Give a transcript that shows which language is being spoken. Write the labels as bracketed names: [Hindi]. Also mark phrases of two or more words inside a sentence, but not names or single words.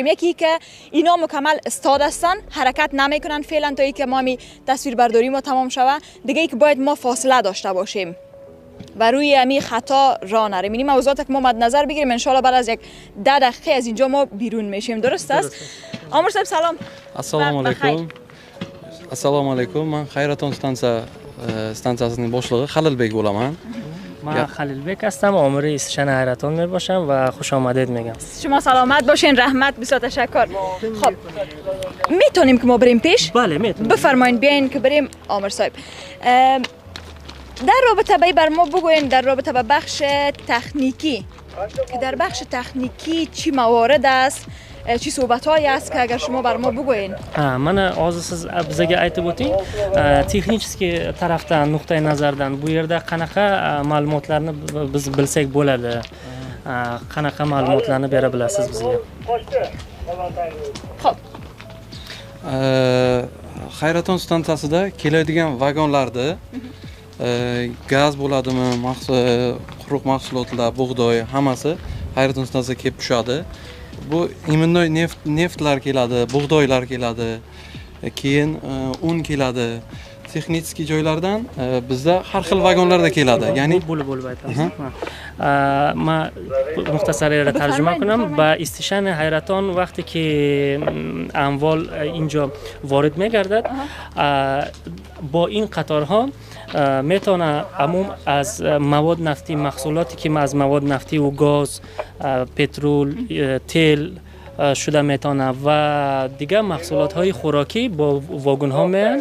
[Persian] یکی که اینا مکمل استاد هستن، حرکت نمیکنن فعلا تا اینکه ما می تصویر برداری ما تمام شوه. دیگه ای که باید ما فاصله داشته باشیم و روی امی خطا راه نریم. این موضوعات که ما مد نظر بگیریم، ان شاءالله بعد از یک 10 دقیقه از اینجا ما بیرون میشیم. درست است؟ عامر صاحب سلام. [Uzbek] Assalomu alaykum. Men Xayraton stansiyasining boshlig'i Xalilbek bo'laman. من خلیلبک هستم، عامر استیشن حیرتان می باشم و خوش آمدید میگم. شما سلامت باشین. رحمت. بسیار تشکر. خب میتونیم که ما بریم پیش؟ بله میتونیم. بفرمایید بیاین که بریم. عامر صاحب در رابطه با بر ما بگوین در رابطه با بخش تکنیکی، که در بخش تکنیکی چی موارد است، چی صحبت‌هایی است که اگر شما بر ما بگوین. من siz bizga aytib o'ting, texnik tarafdan nuqtai nazardan bu yerda qanaqa ma'lumotlarni biz bilsak bo'ladi? Qanaqa ma'lumotlarni bera bilasiz bizga? Xo'p. Xayraton stansiyasida keladigan vagonlarda gaz bo'ladimi, quruq mahsulotlar, bug'doy, hammasi Xayraton stansiyasiga kelib tushadi. Bu iminnoy neftlar keladi, bug'doylar keladi, keyin un keladi. Texnik joylardan bizda har xil vagonlarda keladi. Ya'ni bo'lib aytasiz. [Persian] من مختصر را ترجمه کنم. با استیشن حیرتان وقتی که اموال اینجا وارد میگردد، با این قطارها میتونه عموم از مواد نفتی، محصولاتی که از مواد نفتی و گاز، پترول، تیل شده میتونه و دیگه محصولات های خوراکی با واگن ها میان.